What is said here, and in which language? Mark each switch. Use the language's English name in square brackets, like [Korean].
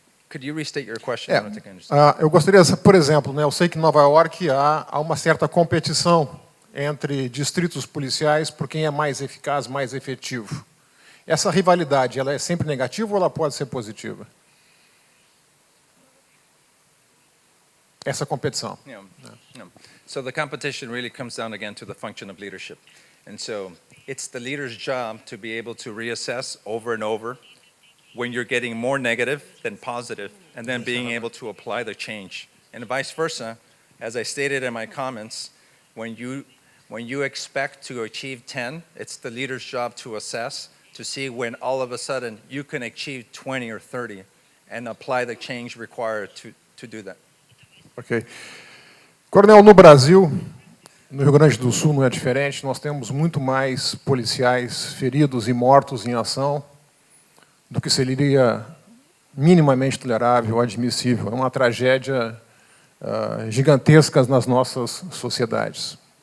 [English] Could you restate your question? I don't think I understand. [Portuguese] Eu gostaria, por exemplo, eu sei que em Nova York há uma certa competição entre distritos policiais por quem é mais eficaz, mais efetivo. Essa rivalidade, ela é sempre negativa ou ela pode ser positiva? Essa competição. [English] Yeah. So the competition really comes down again to the function of leadership. And so it's the leader's job to be able to reassess over and over when you're getting more negative than positive, and then being able to apply the change. And vice versa, as I stated in my comments, when you expect to achieve 10, it's the leader's job to assess, to see when all of a sudden you can achieve 20 or 30 and apply the change required to do that. Ok. [Portuguese] Coronel, no Brasil, no Rio Grande do Sul não é diferente, nós temos muito mais policiais feridos e mortos em ação do que seria minimamente tolerável ou admissível. É uma tragédia gigantesca nas nossas sociedades.